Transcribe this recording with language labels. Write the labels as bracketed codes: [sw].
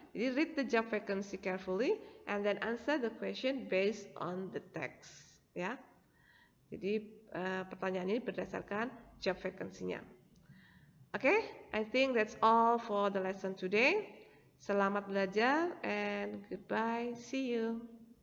[id] Jadi [en] read the job vacancy carefully and then answer the question based on the text ya. [id] Jadi pertanyaan ini berdasarkan job vacancy-nya. [en] Okay, I think that's all for the lesson today. [id] Selamat belajar [en] and goodbye. See you.